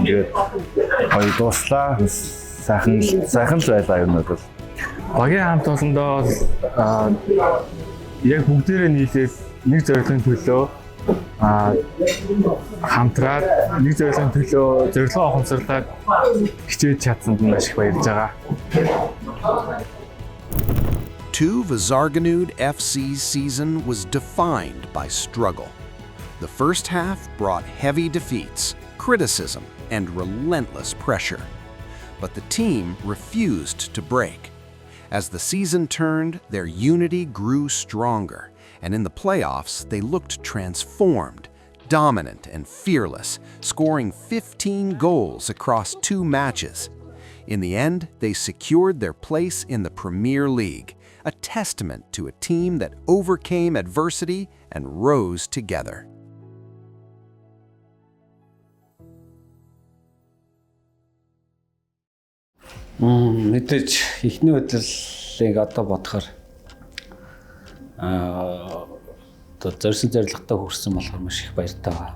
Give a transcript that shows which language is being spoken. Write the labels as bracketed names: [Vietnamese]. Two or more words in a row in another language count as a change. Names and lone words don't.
[Mongolian] Тэгээд гоё дууслаа. Сайхан л байлаа юм бол. Багийн хамт олондоо яг бүгдээрээ нийлээд нэг зорилгын төлөө хамтраад нэг зорилгын төлөө зорилгоо ухамсарлаад хичээж чадсанд нь маш их баярлж байгаа. [English] Tuve Zarganud FC's season was defined by struggle. The first half brought heavy defeats, criticism, and relentless pressure. But the team refused to break. As the season turned, their unity grew stronger, and in the playoffs, they looked transformed, dominant and fearless, scoring 15 goals across 2 matches. In the end, they secured their place in the Premier League, a testament to a team that overcame adversity and rose together. [Mongolian] Мэдээж ихний хөдөллийг одоо бодохоор одоо зорьсон зорилготой хүрсэн болохоор маш их баяртай байна.